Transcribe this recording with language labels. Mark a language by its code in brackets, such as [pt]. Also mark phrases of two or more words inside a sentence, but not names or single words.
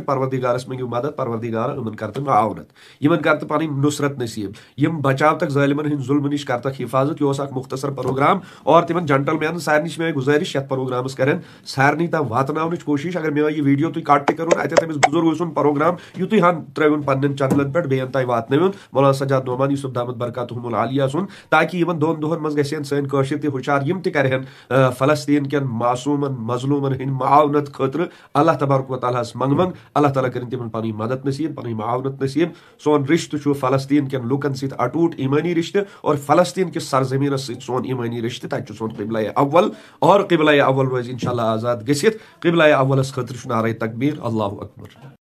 [ks] پروردِگارس منٛگِو مدد, پروردِگار یِمن کر تہٕ معاونت, یِمن کر تہٕ پنٕنۍ نُصرت نصیٖب, یِم بچاوتکھ ظٲلمن ہٕنٛدۍ ظُلمہٕ نِش کرتکھ حفاظت. یہِ اوس اکھ مختصر پروگرام اور تِمن جنٹل مینن سارنٕے چھِ مےٚ گُزٲرِش یتھ پروگرامس کرن سارنٕے تام واتناونٕچ کوٗشش. اگر مےٚ یہِ ویٖڈیو تُہۍ کٹ تہِ کٔرٕن اتٮ۪تھ أمِس بُزرگ سُنٛد پروگرام یُتُے ہن ترٲوِن پننٮ۪ن چنلن پٮ۪ٹھ, بیٚین تام واتنٲوِن مولانا سجاد نعمان یوسف [ar] دامت برکاتہم العالیہ [ks] سُنٛد, تاکہِ یِمن 2 دۄہن منٛز گژھن سٲنۍ کٲشِر تہِ ہُشار. یِم تہِ کرہن فلسطیٖن کٮ۪ن معصوٗمن مظلوٗمن ہٕنٛدۍ معاونت خٲطرٕ [ar] اللہ تبارک و تعالیٰ [ks] ہس منٛگہٕ. اللہ تعالیٰ کٔرِنۍ تِمن پنٕنۍ مدد نصیٖب, پنٕنۍ معاونت نصیٖب. سون رشتہٕ چھُ فلسطیٖن کٮ۪ن لُکن سۭتۍ اٹوٗٹ ایٖمٲنی رشتہٕ, اور فلسطیٖن کِس سرزمیٖنس سۭتۍ سون ایٖمٲنی رشتہٕ. تتہِ چھُ سون قبلہ اول, اور قبلہ اول روزِ [ar] انشاء اللہ [ks] آزاد گٔژھِتھ. قبلہ اولس خٲطرٕ چھُ نعرے تکبیٖر, [ar] اللہ اکبر.